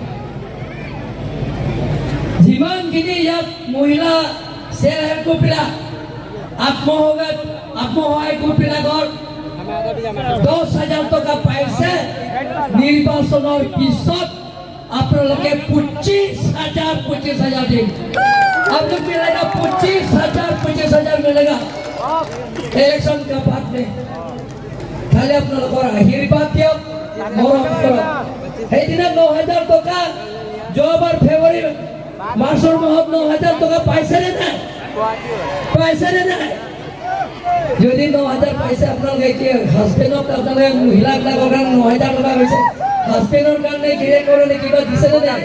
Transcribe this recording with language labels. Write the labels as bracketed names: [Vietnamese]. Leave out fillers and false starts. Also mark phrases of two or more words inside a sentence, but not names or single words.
[Assamese] যিমানখিনি ইয়াত মহিলা [English] self help group [Assamese] আত্মসহায়ক গোটবিলাকৰ 10,000 টকা পাইছে, নিৰ্বাচনৰ পিছত আপোনালোকে 25,000 দিন। [Hindi] आप लोग मिलेगा 25,000 मिलेगा इलेक्शन का बाद में। खाली अपना लोग आशीर्वाद दियो मरम करो। [Assamese] সেইদিনা 9,000 টকা যোৱাবাৰ ফেব্ৰুৱাৰী মাৰ্চৰ মাহত 9,000 টকা পাইছে নে নাই? পাইছে নে নাই? যদি 9,000 পাইছে আপোনালোকে কি হাজবেণ্ডক আপোনালোকে মহিলাবিলাকৰ কাৰণে 9,000 টকা পাইছে, হাজবেণ্ডৰ কাৰণে গিৰেক কাৰণে কিবা দিছে নে নাই?